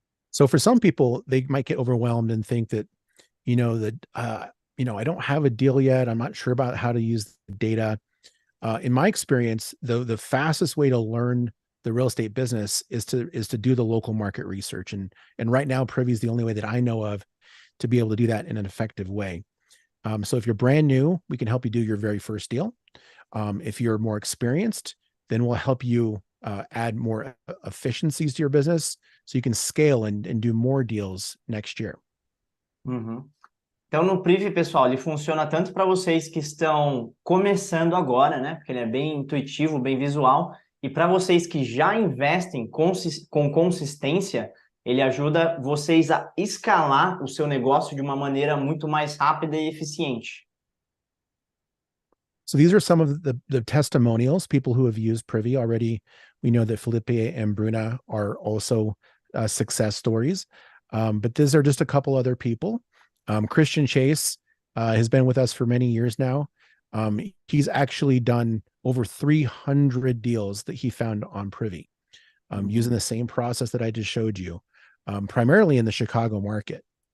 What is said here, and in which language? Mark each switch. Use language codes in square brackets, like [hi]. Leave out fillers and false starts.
[en] So for some people, they might get overwhelmed and think that, I don't have a deal yet. I'm not sure about how to use the data. In my experience, the fastest way to learn the real estate business is to do the local market research. And right now, Privy is the only way that I know of to be able to do that in an effective way. So if you're brand new, we can help you do your very first deal. If you're more experienced, then we'll help you add more efficiencies to your business so you can scale and do more deals next year. Uhum. [pt] Então, no Privy, pessoal, ele funciona tanto para vocês que estão começando agora, né? Porque ele é bem intuitivo, bem visual. E para vocês que já investem com consistência, ele ajuda vocês a escalar o seu negócio de uma maneira muito mais rápida e eficiente. [en] So these are some of the testimonials, people who have used Privy already. We know that Felipe and Bruna are also success stories. But these are just a couple other people. Christian Chase has been with us for many years now. He's actually done over 300 deals that he found on Privy, using the same process that I just showed you, primarily in the Chicago market.